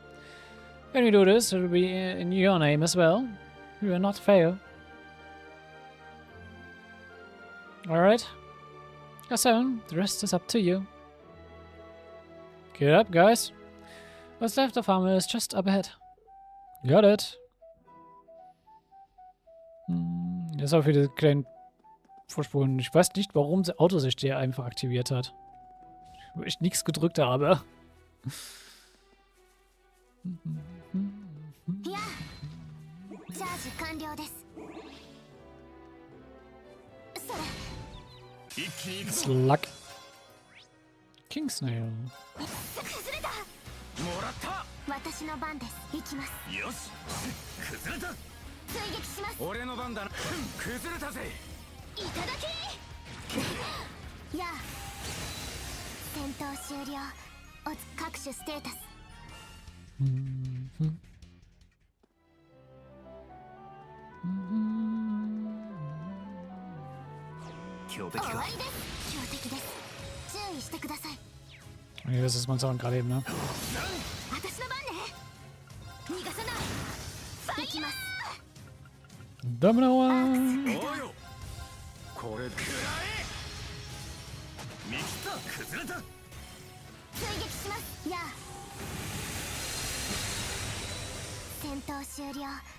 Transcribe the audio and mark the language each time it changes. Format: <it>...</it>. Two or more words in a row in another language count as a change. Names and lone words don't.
<en>When we do this, it will be in your name as well. We will not fail. Alright. So, the rest is up to you. Get up, guys. What's left of armor is just up ahead. Got it.</en> <de>Jetzt auch wieder kleinen Vorsprung. Ich weiß nicht, warum der Autosicht hier einfach aktiviert hat. Wo ich nichts gedrückt habe. Ja.</de> <ja>Charge 完了です。それ。</ja> <en>Slug. King Snail.</en> <ja>崩れた。もらった。私の番です。行きます。よし崩れた追撃します。俺の番だな。崩れたぜ。いただき。やあ。戦闘終了。各種ステータス。強敵か。終わりです。強敵です。注意してください。</ja> <de>Okay, das ist mein Sound gerade eben, ne?</de> <ja>私の番ね。逃がさない。ファイヤー。 Domino お</ja> <en>one!</en> <ja>うよ。これくらえ。見切った崩れた追撃します。やあ。戦闘終了。</ja>